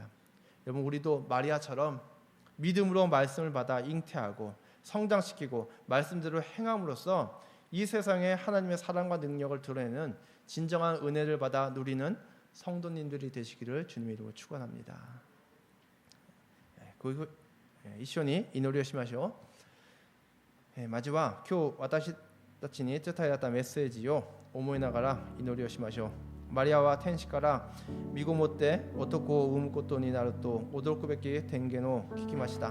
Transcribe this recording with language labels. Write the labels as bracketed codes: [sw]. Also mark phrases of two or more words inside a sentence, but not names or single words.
[ko] 여러분, 우리도 마리아처럼 믿음으로 말씀을 받아 잉태하고 성장시키고 말씀대로 행함으로써 이 세상에 하나님의 사랑과 능력을 드러내는 진정한 은혜를 받아 누리는 성도님들이 되시기를 주님의 이름으로 축원합니다. [ja] 一緒に祈りをしましょう。まずは今日私たちに伝えられたメッセージを思いながら祈りをしましょう。マリアは天使から身ごもって男を産むことになると驚くべき天言を聞きました。